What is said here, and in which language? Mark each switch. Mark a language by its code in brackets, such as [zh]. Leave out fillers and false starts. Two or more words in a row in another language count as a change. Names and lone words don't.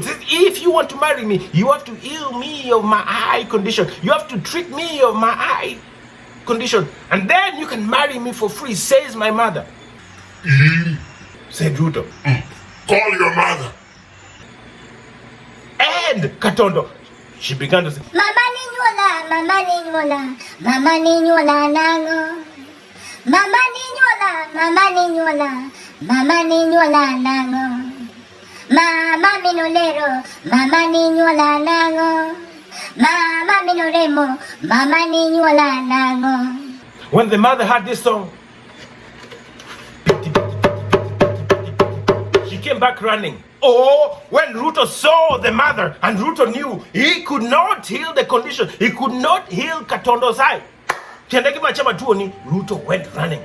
[en] If you want to marry me, you have to heal me of my eye condition. You have to treat me of my eye condition. And then you can marry me for free, says my mother. Said Ruto. Call your mother. And Katondo, she began to say, [luy] Mama ninyola, mama ninyola, mama ninyola nango. Mama ninyola, mama ninyola, mama ninyola nango. Mama minolero, mama ninyola nango. Mama minoremo, mama ninyola nango. [en] When the mother heard this song, she came back running. When Ruto saw the mother, and Ruto knew he could not heal the condition, he could not heal Katondo's eye, Ruto went running.